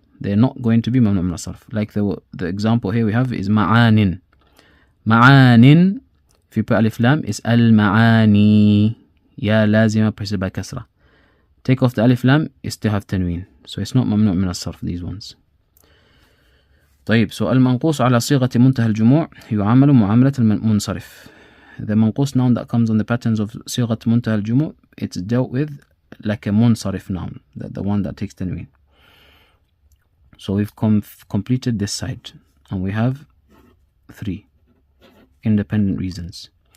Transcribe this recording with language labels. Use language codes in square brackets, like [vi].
[en] They're not going to be mamnu' min as-sarf. Like the example here we have is ma'anin. Ma'anin, if you put alif lam, is al-ma'ani. Ya lazima preceded by kasra. Take off the alif lam, it still have tanween. So it's not mamnu' min as-sarf, these ones. [ar] طيب, so المنقوص على صيغة منتهى الجموع يعامل معاملة المنصرف. [en] The manqus noun that comes on the patterns of صيغة منتهى الجموع, it's dealt with like a munsarif noun, the one that takes tanween. So we've completed this side, and we have three independent reasons.